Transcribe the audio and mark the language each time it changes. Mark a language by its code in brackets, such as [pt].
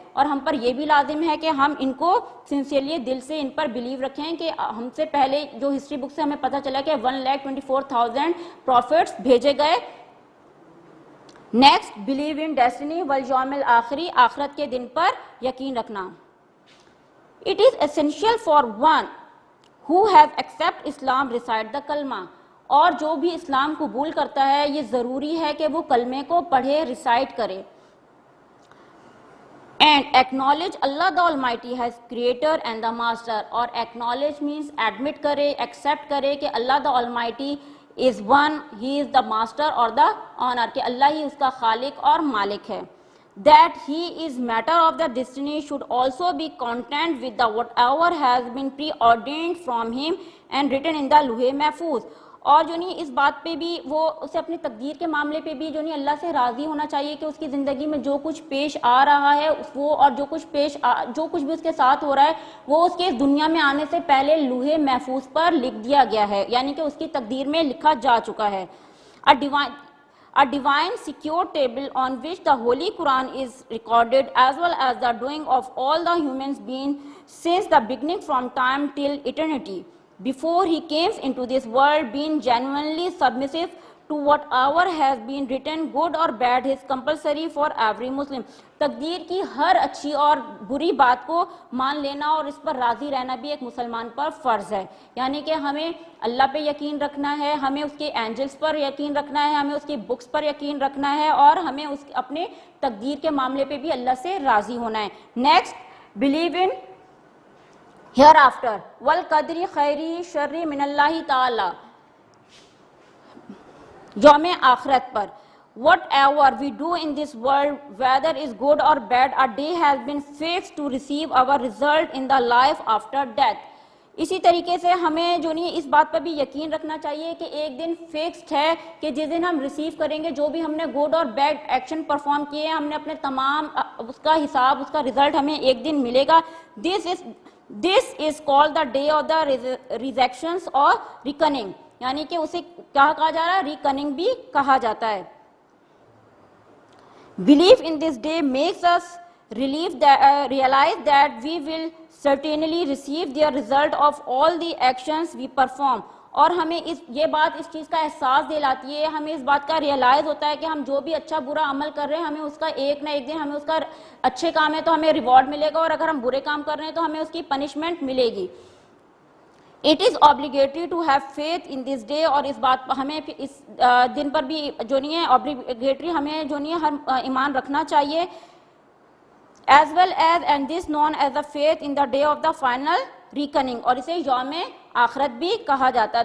[ur] اور ہم پر یہ بھی لازم ہے کہ ہم ان کو سنسیئرلی دل سے ان پر بلیو رکھیں کہ ہم سے پہلے جو ہسٹری بک سے ہمیں پتہ چلا کہ 1,24,000 پروفٹس بھیجے گئے. [en] next belief in destiny [ur] volume الآخری, آخرت کے دن پر یقین رکھنا. [en] It is essential for one who has accept Islam recite the [ur] کلمہ, اور جو بھی اسلام قبول کرتا ہے یہ ضروری ہے کہ وہ کلمے کو پڑھے, ریسائٹ کرے. [en] And acknowledge Allah the Almighty as creator and the master. اور acknowledge means admit کرے, accept کرے کہ Allah the Almighty is one, he is the master or the owner, [ur] کہ اللہ ہی اس کا خالق اور مالک ہے. [en] That he is matter of the destiny should also be content with the whatever has been preordained from him and written in the Lauh Mahfooz. [ur] اور جو نہیں اس بات پہ بھی وہ اسے اپنی تقدیر کے معاملے پہ بھی جو نہیں اللہ سے راضی ہونا چاہیے کہ اس کی زندگی میں جو کچھ پیش آ رہا ہے وہ, اور جو کچھ بھی اس کے ساتھ ہو رہا ہے وہ اس کے دنیا میں آنے سے پہلے لوح محفوظ پر لکھ دیا گیا ہے, یعنی کہ اس کی تقدیر میں لکھا جا چکا ہے. [en] A divine secure table on which the Holy Quran is recorded, as well as the doing of all the humans beings since the beginning from time till eternity. Before he came into this world, being genuinely submissive to whatever has been written, good or bad, is compulsory for every Muslim. [ur] تقدیر کی ہر اچھی اور بری بات کو مان لینا اور اس پر راضی رہنا بھی ایک مسلمان پر فرض ہے. یعنی کہ ہمیں اللہ پہ یقین رکھنا ہے, ہمیں اس کے اینجلز پر یقین رکھنا ہے, ہمیں اس کی بکس پر یقین رکھنا ہے, اور ہمیں اس اپنے تقدیر کے معاملے پہ بھی اللہ سے راضی ہونا ہے. [en] next belief in hereafter [ar] والقدر خیری شر من اللہ تعالی, [ur] یوم آخرت پر. [en] Whatever we do in this world, whether is good or bad, a day has been fixed to receive our result in the life after death. [ur] اسی طریقے سے ہمیں جو نہیں اس بات پر بھی یقین رکھنا چاہیے کہ ایک دن فکسڈ ہے کہ جس دن ہم ریسیو کریں گے جو بھی ہم نے گڈ اور بیڈ ایکشن پرفارم کیے ہیں, ہم نے اپنے تمام اس کا حساب, اس کا ریزلٹ ہمیں ایک دن ملے گا. [en] This is called the day of the resurrections or reckoning, [ur] یعنی کہ اسے کیا کہا جا رہا ہے, ریکننگ بھی کہا جاتا ہے. [en] Belief in this day makes us realize that we will certainly receive the result of all the actions we perform. [ur] اور ہمیں یہ بات اس چیز کا احساس دلاتی ہے, ہمیں اس بات کا ریئلائز ہوتا ہے کہ ہم جو بھی اچھا برا عمل کر رہے ہیں ہمیں اس کا ایک نہ ایک دن ہمیں اس کا اچھے کام ہے تو ہمیں ریوارڈ ملے گا, اور اگر ہم برے کام کر رہے ہیں تو ہمیں اس کی پنشمنٹ ملے گی. [en] It is obligatory to have faith in this day, [ur] اور اس بات ہمیں اس دن پر بھی جو نہیں ہے [en] obligatory [ur] ہمیں جو نہیں ہے ہر ایمان رکھنا چاہیے, [en] as well as and this known as the faith in the day of the final reckoning, [ur] اور اسے یوم آخرت بھی کہا جاتا ہے.